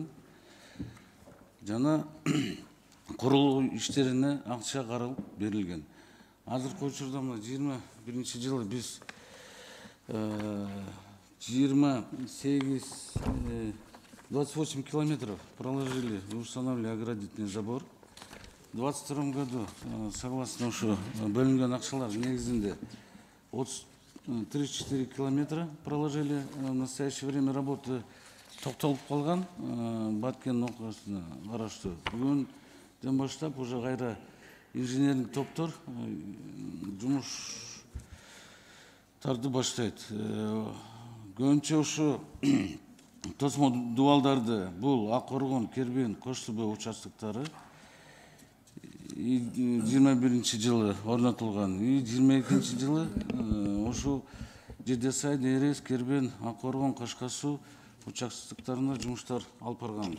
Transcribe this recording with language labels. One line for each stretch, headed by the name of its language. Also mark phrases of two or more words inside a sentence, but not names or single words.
Kyrgyz: Жана курулуу иштерине акча каралып берилген. Азыркы учурда 21 жылы биз
Russian: 28 километров проложили, установили оградительный забор. В 2022 году, согласно
Kyrgyz: ушу бөлүнгөн акчалар негизинде
Russian: 34 километра проложили. В настоящее время работы
Kyrgyz: токтолуп калган, Баткен окугасына караштуу. Бүгүндөн баштап уже кайра инженердик топтор жумуштарды баштайт. Көбүнчө ушу тосмо дубалдарды бул Ак Коргон, Кербен, Кош Суу участоктары 21 жылы орнотулган, 22 жылы ушу Жедесай, Дерес, Кербен, Ак Коргон, Кашка Суу участоктарына жумуштар алып барганбыз.